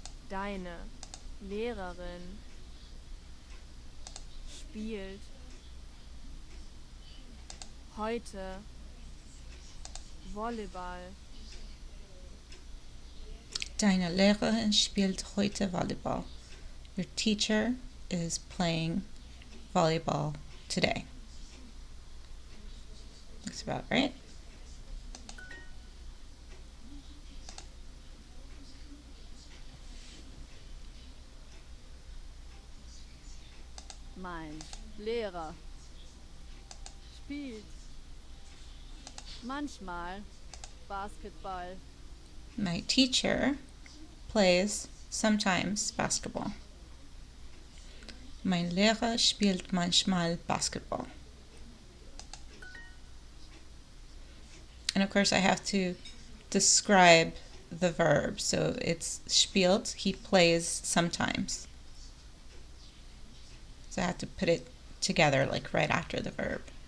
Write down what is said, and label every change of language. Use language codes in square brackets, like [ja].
[de] Deine Lehrerin spielt heute Volleyball. Deine Lehrerin spielt heute Volleyball. [en] Your teacher is playing volleyball today. Looks about right. [de] Mein Lehrer spielt manchmal Basketball. [en] My teacher plays sometimes basketball. [de] Mein Lehrer spielt manchmal Basketball. [en] And of course I have to describe the verb. So it's spielt, he plays sometimes. So I have to put it together like right after the verb.